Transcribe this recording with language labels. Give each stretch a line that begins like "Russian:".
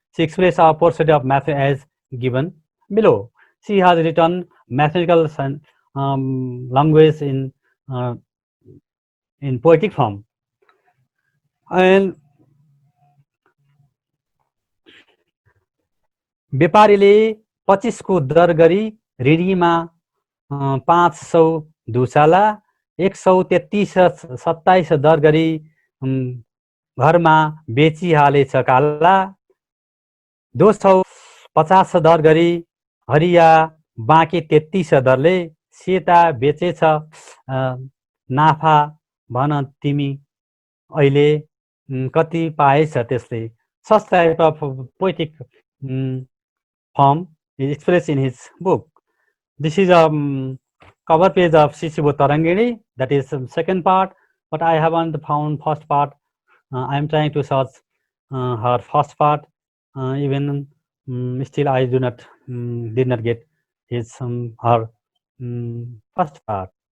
English: She expressed our portrait of math as given below. She has written mathematical language in poetic form.
Nepali: And व्यापारीले 25 दर गरी ऋणीमा 500 धुसाला 133 दर गरी घरमा बेचिहालेछ काला 250 दर गरी हरिया बाँकी 33 दरले सेता बेचेछ नाफा भन तिमी अहिले कति पाएछ त्यसले.
English: Such type of poetic form is expressed in his book. This is a cover page of Shishibodha Tarangini. That is second part, but I haven't found first part. I am trying to search her first part. Even still, I did not get his her first part.